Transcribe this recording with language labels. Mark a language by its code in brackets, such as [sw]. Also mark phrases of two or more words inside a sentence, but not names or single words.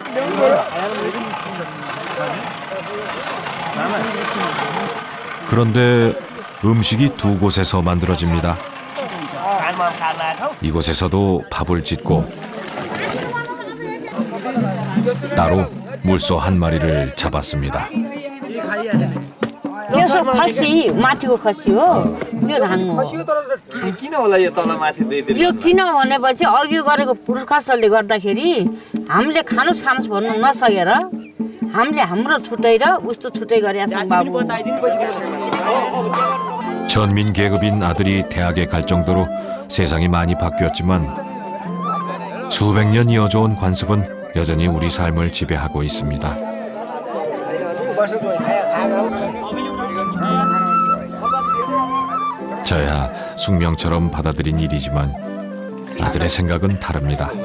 [ko] 그런데 음식이 두 곳에서 만들어집니다. 이곳에서도 밥을 짓고 따로 물소 한 마리를 잡았습니다. [ne] यो सब खसी माथिको खसी हो यो धान हो किन होला यो तल माथि दिइदिनु? यो किन भनेपछि अघि गरेको पुर्खासले गर्दाखेरि हामीले खानुस् भन्नु नसकेर हामीले हाम्रो छुट्टै र उस्तो छुट्टै गरेका छौँ बाबु। [ko] 전민 계급인 아들이 대학에 갈 정도로 세상이 많이 바뀌었지만 수백 년 이어져온 관습은 여전히 우리 삶을 지배하고 있습니다. 저야 숙명처럼 받아들인 일이지만 아들의 생각은 다릅니다.